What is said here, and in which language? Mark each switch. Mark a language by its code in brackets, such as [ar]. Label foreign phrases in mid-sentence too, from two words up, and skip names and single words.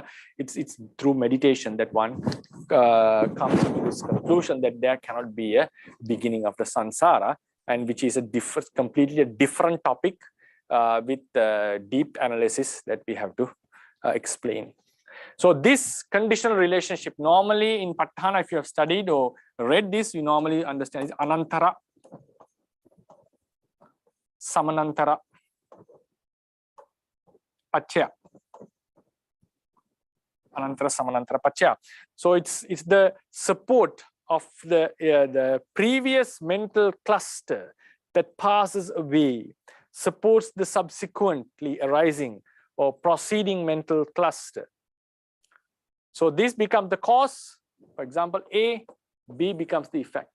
[en] It's through meditation that one comes to this conclusion that there cannot be a beginning of the samsara, and which is completely different topic with deep analysis that we have to explain. So this conditional relationship, normally in Patthana, if you have studied or read this, you normally understand is [pi] anantara, samanantara, paccaya. Anantara, samanantara, paccaya. [en] So it's the support of the previous mental cluster that passes away, supports the subsequently arising or proceeding mental cluster. So this becomes the cause. For example, A, B becomes the effect.